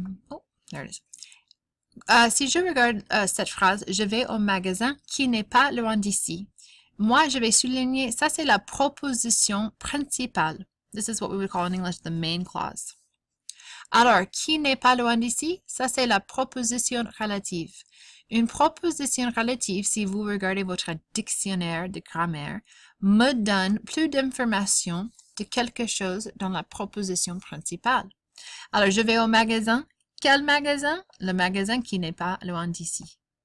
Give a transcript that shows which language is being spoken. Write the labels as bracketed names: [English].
[English] Oh, there it is. [French] Si je regarde cette phrase, je vais au magasin qui n'est pas loin d'ici. Moi, je vais souligner, ça c'est la proposition principale. [English] This is what we would call in English the main clause. [French] Alors, qui n'est pas loin d'ici? Ça c'est la proposition relative. Une proposition relative, si vous regardez votre dictionnaire de grammaire, me donne plus d'informations de quelque chose dans la proposition principale. Alors, je vais au magasin. Quel magasin? Le magasin qui n'est pas loin d'ici.